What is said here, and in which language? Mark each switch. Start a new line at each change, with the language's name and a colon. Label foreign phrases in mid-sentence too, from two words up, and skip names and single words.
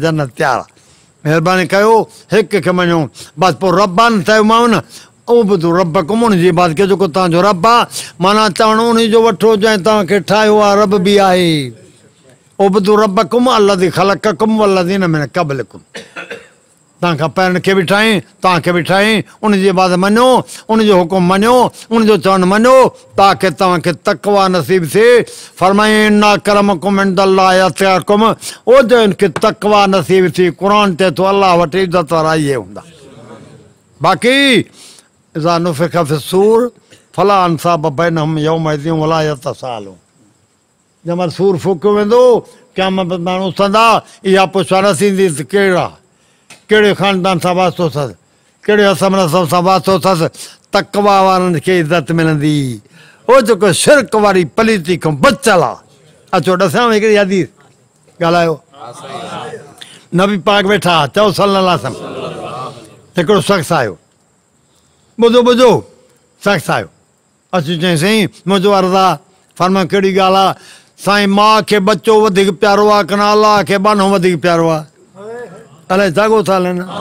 Sindhi: जन्नत तयारु आहे महिरबानी कयो हिक खे मञो बसि पोइ रबान चयोमांव न
Arabic: اعبدوا ربكم
Sindhi: उन जे बाद के जेको तव्हांजो रब आहे माना चवणु उन जो वठो जंहिं तव्हांखे ठाहियो आहे रब बि आहे
Arabic: اعبدوا ربكم الذي خلقكم والذين من قبلكم
Sindhi: तव्हांखां पहिरियों खे बि ठाहीं तव्हांखे बि ठाहीं उन जे बाद मञो उनजो हुकुम मञो उनजो चवणु मञो ताकी तव्हांखे तक़वा नसीब थिए फरमाई
Arabic: إن أكرمكم عند الله أتقاكم
Sindhi: ओ जो इनखे तक़वा नसीब थी क़ुर चए थो अलाह वटि इज़त वारा इहे हूंदा बाक़ी
Arabic: إذا نفخ في الصور فلا أنساب بينهم يومئذ ولا يتساءلون
Sindhi: जंहिं सूर फूकियो वेंदो क़यामत माण्हू उथंदा इहा पुछा न थींदी त कहिड़े ख़ानदान सां वास्तो अथसि कहिड़े हसम नसब सां वास्तो अथसि तक़वा वारनि खे इज़त मिलंदी उहो जेको शिरक वारी पलीती खां बचियल आहे अचो ॾसांव हिकिड़ी हदीस ॻाल्हायो नबी पाक वेठा चओ
Arabic: صلى الله عليه وسلم
Sindhi: हिकिड़ो शख़्स आयो ॿुधो शख़्स आयो अची चई साईं मुंहिंजो अर्ज़ु आहे फरमा कहिड़ी ॻाल्हि आहे साईं माउ खे बचो वधीक प्यारो आहे कन अलाह खे बानो वधीक प्यारो आहे अलाए जागो था हलनि